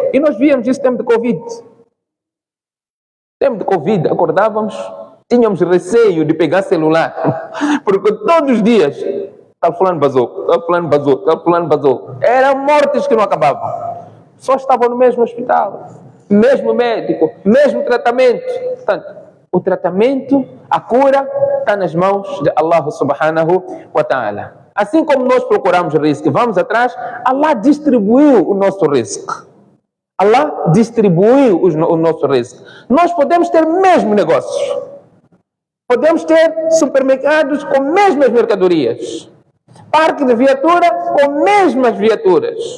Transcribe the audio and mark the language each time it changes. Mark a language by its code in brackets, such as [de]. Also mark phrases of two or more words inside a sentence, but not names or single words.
[pt] E nós víamos isso no tempo de Covid. Tempo de Covid, acordávamos, tínhamos receio de pegar celular, porque todos os dias, tal fulano basou, tal fulano basou, tal fulano basou. Eram mortes que não acabavam. Só estavam no mesmo hospital, mesmo médico, mesmo tratamento. Portanto, o tratamento, a cura, está nas mãos de Allah [ar] سبحانه وتعالى. [pt] Assim como nós procuramos risco, vamos atrás, Allah distribuiu o nosso risco. Allah distribuiu o nosso risco. Nós podemos ter mesmo negócios. Podemos ter supermercados com mesmas mercadorias. Parque de viatura com mesmas viaturas.